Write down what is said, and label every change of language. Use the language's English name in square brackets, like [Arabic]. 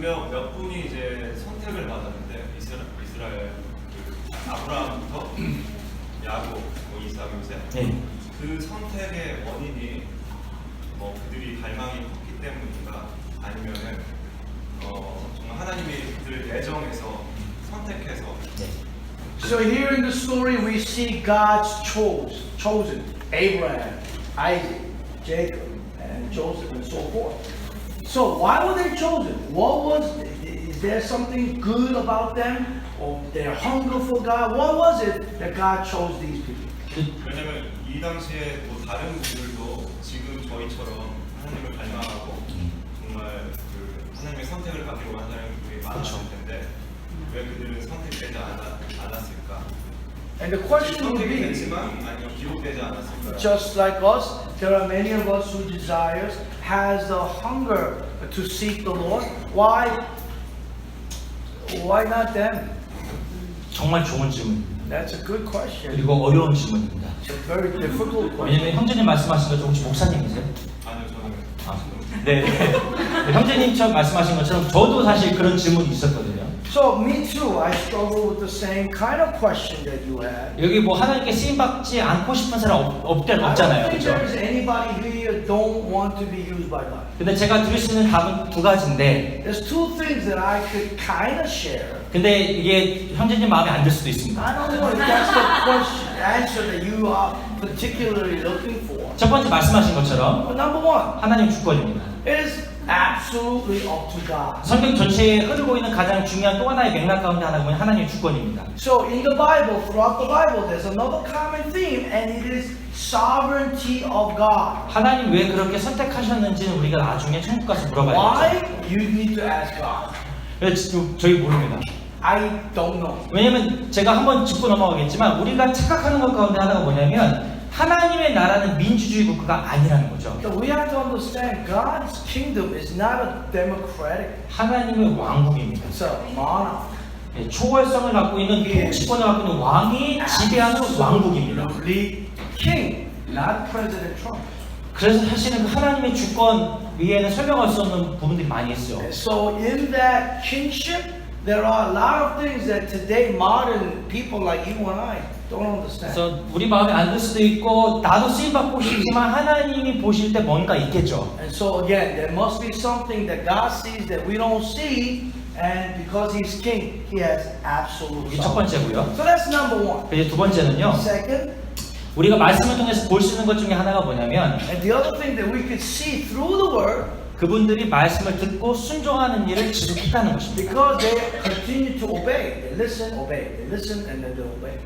[Korean] 몇 분이 이제 선택을 받았는데 이스라엘 그 아브라함부터 야곱, 이삭, 요셉 네. 그 선택의 원인이 뭐 그들이 갈망이 컸기 때문인가 아니면은 정말 하나님이 그들을 예정해서 선택해서 [English] So here in the story we see God's chosen Abraham, Isaac, Jacob, and Joseph, and so forth. So why were they chosen? Is there something good about them, or their hunger for God? What was it that God chose these people? [Korean] 왜냐면 이 당시에 또 다른 분들도 지금 저희처럼 하나님을 갈망하고 정말 그 하나님의 선택을 받기로 한 사람들이 많았을 텐데 왜 그들은 선택되지 않았을까? [English] And the question would [Korean] 선택이 [English] be, [Korean] 됐지만 아니면 기록되지 않았을까? [English] just like us, there are many of us who desires, has the hunger to seek the Lord. Why not them? [Korean] 정말 좋은 질문입니다. [English] That's a good question. [Korean] 그리고 어려운 질문입니다. [English] It's a very difficult question. [Korean] 왜냐면 형제님 말씀하신 것처럼 혹시 목사님이세요? 아니요 저는 아, 네. 네, 형제님처럼 말씀하신 것처럼 저도 사실 그런 질문이 있었거든요. [English] So me too. I struggle with the same kind of question that you had. [Korean] 여기 뭐 하나님께 쓰임 받지 않고 싶은 사람 [English] I don't [Korean] 없잖아요, [English] think [Korean] 그렇죠? [English] there is anybody here don't want to be used by God. [Korean] 근데 제가 드릴 수 있는 답은 두 가지인데, [English] There's two things that I could kind of share. [Korean] 근데 이게 형제님 마음에 안 들 수도 있습니다. [English] I don't know if that's the question, answer that you are particularly looking for. [Korean] 첫 번째 말씀하신 것처럼 [English] But number one, [Korean] 하나님 주권입니다. [English] it is absolutely up to God. [Korean] 성경 전체에 흐르고 있는 가장 중요한 또 하나의 맥락 가운데 하나가 뭐냐 하나님의 주권입니다. [English] So in the Bible, throughout the Bible, there's another common theme, and it is sovereignty of God. [Korean] 하나님 왜 그렇게 선택하셨는지는 우리가 나중에 천국 가서 물어봐야겠죠. [English] Why? You need to ask God. [Korean] 그래서 저희 모릅니다. [English] I don't know. [Korean] 왜냐면 제가 한번 짚고 넘어가겠지만 우리가 착각하는 것 가운데 하나가 뭐냐면 하나님의 나라는 민주주의 국가가 아니라는 거죠. [English] So we have to understand God's kingdom is not a democratic. [Korean] 하나님의 왕국입니다. [English] It's a monarch. [Korean] 예, 초월성을 갖고 있는 통치권을 갖고 있는 왕이 지배하는 왕국입니다. [English] Absolutely king, not President Trump. [Korean] 그래서 사실은 그 하나님의 주권 위에는 설명할 수 없는 부분들이 많이 있어요. [English] And so in that kingship, there are a lot of things that today modern people like you and I don't understand. [Korean] 그래서 우리 마음에 안 들 수도 있고 나도 쓰임 받고 싶지만 하나님이 보실 때 뭔가 있겠죠. [English] And so again, there must be something that God sees that we don't see, and because He's king, He has absolute [Korean] 이게 첫 [English] sovereignty. [Korean] 번째고요. [English] So that's number one. [Korean] 이제 두 번째는요. [English] Second, [Korean] 우리가 말씀을 통해서 볼 수 있는 것 중에 하나가 뭐냐면 [English] and the other thing that we could see through the Word, [Korean] 그분들이 말씀을 듣고 순종하는 일을 지속했다는 것입니다. [English] because they continue to obey, they listen, and then they obey.